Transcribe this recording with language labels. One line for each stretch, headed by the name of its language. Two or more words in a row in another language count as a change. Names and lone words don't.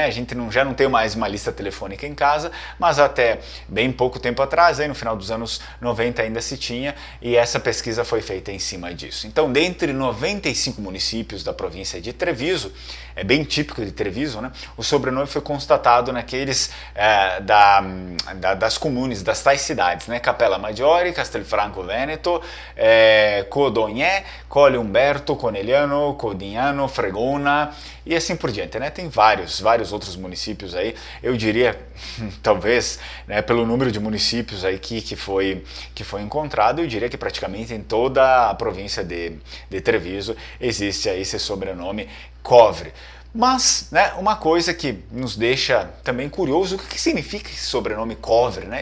Portuguese: A gente já não tem mais uma lista telefônica em casa, mas até bem pouco tempo atrás, aí no final dos anos 90 ainda se tinha, e essa pesquisa foi feita em cima disso. Então, dentre 95 municípios da província de Treviso, é bem típico de Treviso, né? O sobrenome foi constatado naqueles das comunes, das tais cidades, né? Capella Maggiore, Castelfranco Veneto, Codogné, Colle Umberto, Conegliano, Codignano, Fregona e assim por diante, né? Tem vários outros municípios aí, eu diria, talvez, né, pelo número de municípios aí que foi encontrado, eu diria que praticamente em toda a província de Treviso existe aí esse sobrenome Covre. Mas, né, uma coisa que nos deixa também curioso, o que significa esse sobrenome Covre, né?